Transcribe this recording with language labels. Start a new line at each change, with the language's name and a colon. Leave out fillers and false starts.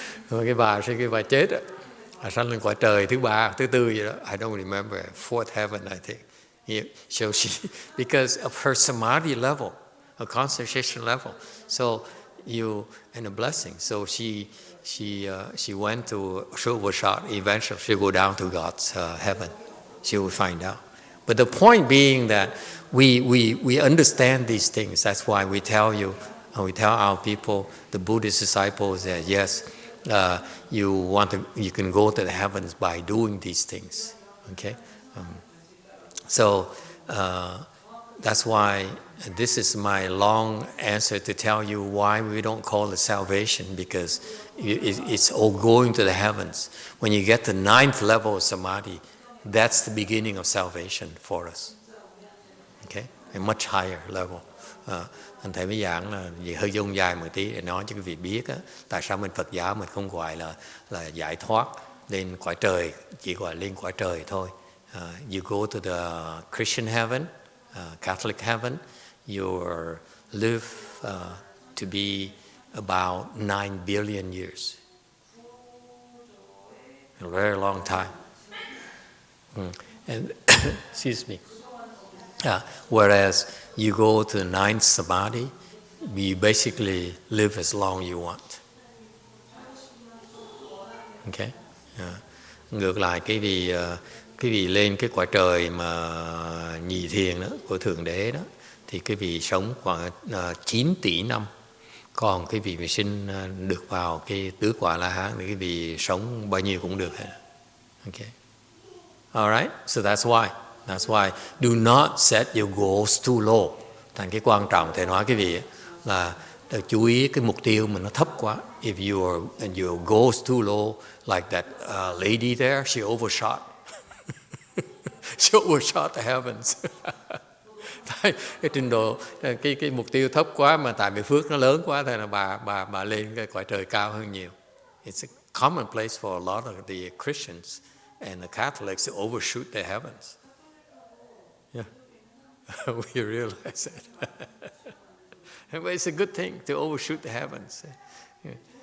Vietnamese: Rồi cái bà chết á, sanh lên cõi trời thứ 3, thứ 4 gì đó.
English: I don't remember. 4th heaven, I think. Yeah. So she, because of her samadhi level, her concentration level. So and a blessing. So she went to overshot. Eventually, she go down to God's heaven. She will find out. But the point being that we understand these things. That's why we tell you, and we tell our people, the Buddhist disciples, that yes, you can go to the heavens by doing these things. Okay, so that's why this is my long answer to tell you why we don't call it salvation, because it's all going to the heavens. When you get the 9th level of samadhi, that's the beginning of salvation for us. Okay, a much higher level.
Vietnamese: Anh thầy mới giảng là vì hơi dông dài một tí để nói cho quý vị biết á, tại sao mình Phật giáo mình không gọi là giải thoát lên cõi trời, chỉ gọi lên cõi trời thôi.
English: You go to the Christian heaven, Catholic heaven, you live to be about 9 billion years. A very long time. And excuse me. Whereas you go to the 9th samadhi, you basically live as long as you want. Okay?
Vietnamese: Ngược lại cái vị lên cái cõi trời mà nhị thiền đó của Thượng Đế đó, thì cái vị sống khoảng 9 tỷ năm. Còn cái vị mà sinh được vào cái tứ quả La Hán thì cái vị sống bao nhiêu cũng được hết.
English: Okay. All right? So that's why do not set your goals too low.
Vietnamese: Thành cái quan trọng thầy nói cái vị là chú ý cái mục tiêu mình nó thấp quá.
English: If your goals too low, like that lady there, she overshot. She overshot the heavens.
Vietnamese: Cái trình độ cái mục tiêu thấp quá mà tại vì phước nó lớn quá, thì là bà lên cái cõi trời cao hơn nhiều.
English: It's a common place for a lot of the Christians and the Catholics to overshoot the heavens. Yeah, we realize that. But it's a good thing to overshoot the heavens. Yeah.